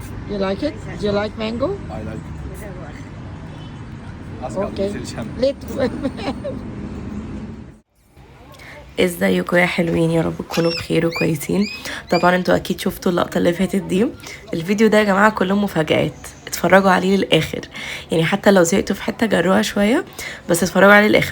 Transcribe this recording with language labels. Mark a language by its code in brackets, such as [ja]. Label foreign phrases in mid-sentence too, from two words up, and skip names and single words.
[en] You like it? Do you like mango? I like. [tr] Az [en] Okay. [tr] kaldı bitireceğim. [en] Let [ar] ازيكم يا حلوين؟ يا رب تكونوا بخير وكويسين. طبعا انتوا اكيد شفتوا اللقطه اللي فاتت دي. الفيديو ده يا جماعه كله مفاجآت، اتفرجوا عليه للاخر. يعني حتى لو زهقتوا في حته جروها شويه، بس اتفرجوا عليه للاخر.